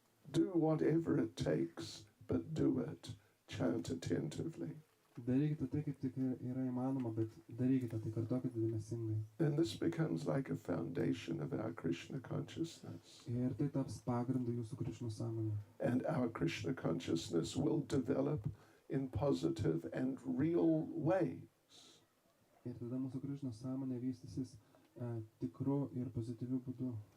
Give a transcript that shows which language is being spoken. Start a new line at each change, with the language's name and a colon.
English: Do whatever it takes, but do it. Chant attentively.
Lithuanian: Darykite tai, kaip tik yra įmanoma, bet darykite tai, kartokite dėmesingai.
English: And this becomes like a foundation of our Krishna consciousness.
Lithuanian: Ir tai taps pagrindu jūsų Krišnos sąmonė.
English: And our Krishna consciousness will develop in positive and real ways.
Lithuanian: Ir tada mūsų Krišnos sąmonė vystysis tikru ir pozityviu būdu.